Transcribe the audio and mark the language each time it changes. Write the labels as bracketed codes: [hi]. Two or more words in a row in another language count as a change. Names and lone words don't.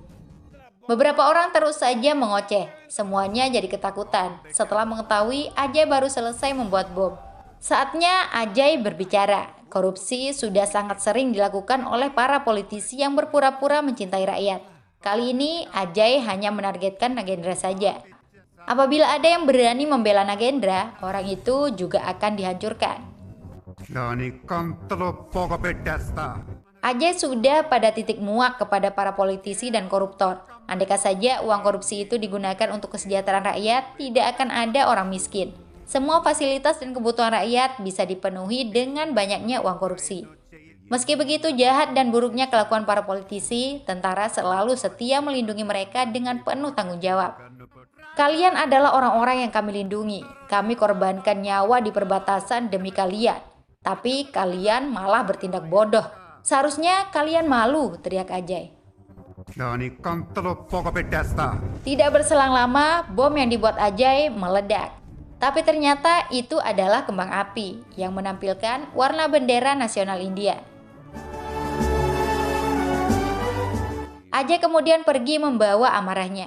[id] Beberapa orang terus saja mengoceh, semuanya jadi ketakutan setelah mengetahui Ajay baru selesai membuat bom. Saatnya Ajay berbicara. Korupsi sudah sangat sering dilakukan oleh para politisi yang berpura-pura mencintai rakyat. Kali ini Ajay hanya menargetkan Nagendra saja. Apabila ada yang berani membela Nagendra, orang itu juga akan dihancurkan. [te] దానికంతలో పొగ పెట్టేస్తా. [id] Ajay sudah pada titik muak kepada para politisi dan koruptor. Andaikan saja uang korupsi itu digunakan untuk kesejahteraan rakyat, tidak akan ada orang miskin. Semua fasilitas dan kebutuhan rakyat bisa dipenuhi dengan banyaknya uang korupsi. Meski begitu jahat dan buruknya kelakuan para politisi, tentara selalu setia melindungi mereka dengan penuh tanggung jawab. Kalian adalah orang-orang yang kami lindungi. Kami korbankan nyawa di perbatasan demi kalian. Tapi kalian malah bertindak bodoh. Seharusnya kalian malu, teriak Ajay. [te] దానికంతలో పొగ పెట్టేస్తా. [id] Tidak berselang lama, bom yang dibuat Ajay meledak. Tapi ternyata itu adalah kembang api yang menampilkan warna bendera nasional India. Ajay kemudian pergi membawa amarahnya.